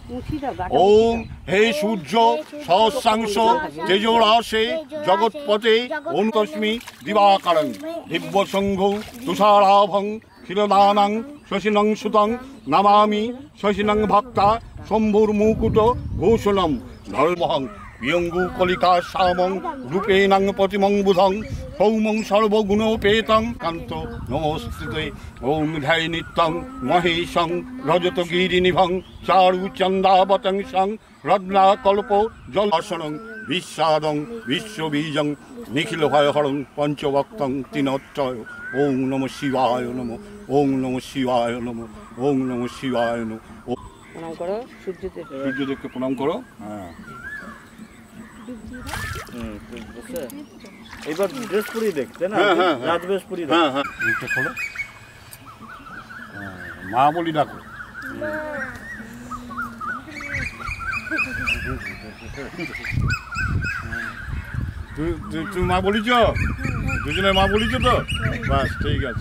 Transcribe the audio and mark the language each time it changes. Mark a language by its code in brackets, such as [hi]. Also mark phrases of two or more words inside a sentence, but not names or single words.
[sa] ওং হে সূর্য সহস্রাংশ তেজরাশে জগৎপতে ওং তস্মি দিবাকারং দিব্য সংঘ তুষারাভং ক্ষীরদানং শশিনং সুতং নমামি শশিনং ভক্তা শম্ভুর মুকুট ঘোষণম ধর্মহং বিয়ঙ্গু কলিকা শ্যামং রূপেণং প্রতিমং বুধং সৌমং সর্বগুণোপেতং কান্ত নমস্তুতে। ওং ধ্যায় নিত্যং মহেশং রজতগিরিনিভং চারুচন্দাবতংসং রত্নাকল্প জলাসনং বিশ্বাদং বিশ্ববীজং নিখিল ভয়হরং পঞ্চভক্তং তিনত্রয়। ওং নম শিবায় নম ওং নম শিবায় নম ওং নম শিবায় নম। [bn] প্রণাম করো সূর্যদেবকে প্রণাম করো। হ্যাঁ এইবার ড্রেস পরিয়ে দেখতে না, রাজবেশ পরিয়ে হ্যাঁ হ্যাঁ এইটা খোলো। মা বলি ডাকো। তুই মা বলিছ, দুজনে মা বলিছ তো, বাস ঠিক আছে।